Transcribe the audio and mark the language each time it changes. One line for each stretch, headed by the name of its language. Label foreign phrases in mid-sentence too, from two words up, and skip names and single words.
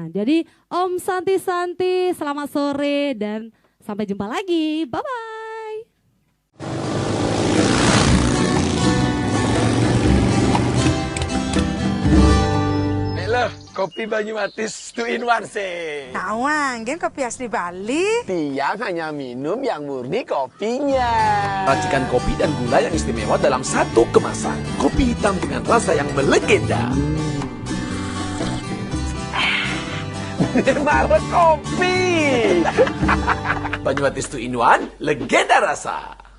Indonesian: Jadi Om Santi, selamat sore dan sampai jumpa lagi.
English: Bye-bye.
Indonesian: Loh, kopi Banyuatis 2 in 1 sih.
Balinese: Nawang, gen kopi asli Bali.
Indonesian: Tiang hanya minum yang murni kopinya. Racikan kopi dan gula yang istimewa dalam satu kemasan. Kopi hitam dengan rasa yang melegenda. Malah kopi. Banyuatis 2 in 1, legenda rasa.